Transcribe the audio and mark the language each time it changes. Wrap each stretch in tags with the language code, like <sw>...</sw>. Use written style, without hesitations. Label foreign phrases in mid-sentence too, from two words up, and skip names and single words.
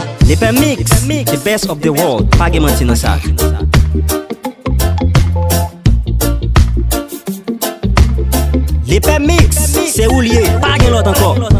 <en>Lepè mix, the best of the world.</en> <ht>Pa gen manti nan sa. Lepè mix, se ou liye, pa gen lot anko.</ht>